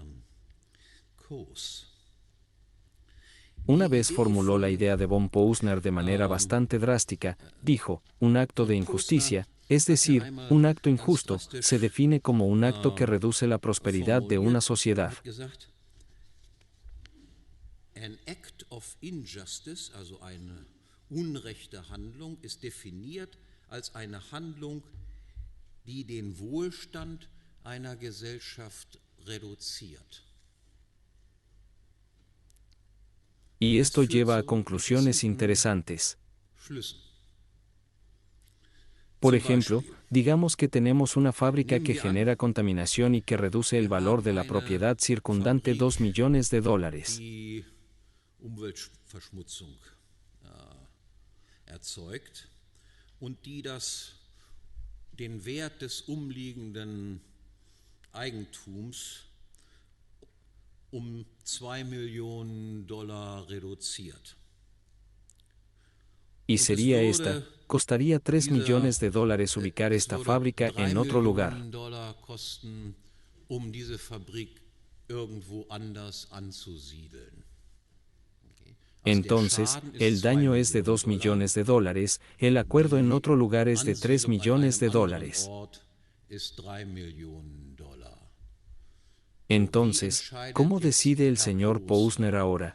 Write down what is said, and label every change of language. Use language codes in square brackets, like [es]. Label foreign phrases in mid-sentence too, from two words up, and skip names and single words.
[es] Una vez formuló la idea de von Posner de manera bastante drástica, dijo, un acto de injusticia, Es decir, un acto injusto se define como un acto que reduce la prosperidad de una sociedad. [en] An act of injustice, [de] also eine unrechte Handlung, ist definiert als eine Handlung, die den Wohlstand einer Gesellschaft reduziert. [es] Y esto lleva a conclusiones interesantes. Por ejemplo, digamos que tenemos una fábrica que genera contaminación y que reduce el valor de la propiedad circundante $2 millones. [de] Die Umweltverschmutzung erzeugt und die den Wert des umliegenden Eigentums $2 Millionen reduziert. [es] Y sería esta, costaría $3 millones ubicar esta fábrica en otro lugar. [de] Kosten, diese Fabrik irgendwo anders anzusiedeln. [es] Entonces, el daño es de $2 millones, el acuerdo en otro lugar es de $3 millones. Entonces, ¿cómo decide el señor Posner ahora?